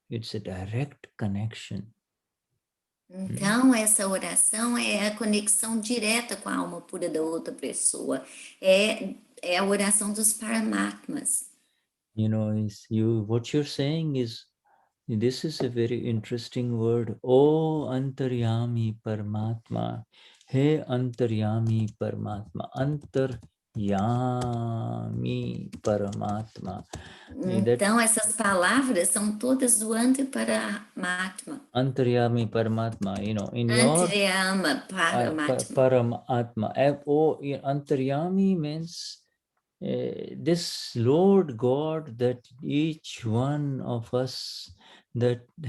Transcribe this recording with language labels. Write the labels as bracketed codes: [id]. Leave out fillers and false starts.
[en] It's a direct connection. [pt] Então, essa oração é a conexão direta com a alma pura da outra pessoa. É a oração dos Paramatmas. [en] You know, what you're saying is, this is a very interesting word. Oh Antaryami Paramatma. Hey Antaryami Paramatma. Antaryami Paramatma. [pt] Então, essas palavras são todas do Antiparamatma. [en] Antaryami Paramatma, you know, in Antaryama Paramatma. Paramatma. Antaryami means this Lord God that each one of us that